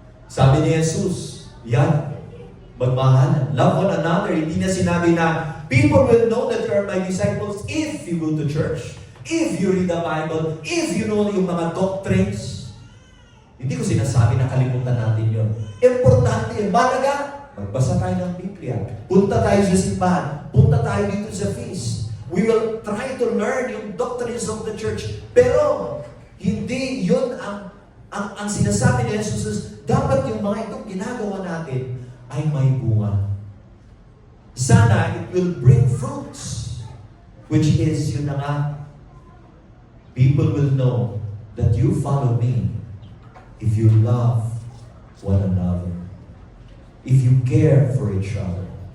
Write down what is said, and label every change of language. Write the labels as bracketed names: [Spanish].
[Filipino] Sabi ni Jesus, yan, magmahal. [English] Love one another. [Filipino] Hindi na sinabi na, [English] people will know that you are my disciples if you go to church, if you read the Bible, if you know yung mga doctrines. [Filipino] Hindi ko sinasabi na kalimutan natin yun. Importante yun. Malaga, magbasa tayo ng Biblia. Punta tayo sa simbahan. Punta tayo dito sa feast. [English] We will try to learn yung doctrines of the church. [Filipino] Pero, hindi yun ang sinasabi ni Jesus. Dapat yung mga itong ginagawa natin ay may bunga. [English] Sana it will bring fruits. Which is, [Filipino] yun na nga, [English] people will know that you follow me if you love one another. If you care for each other.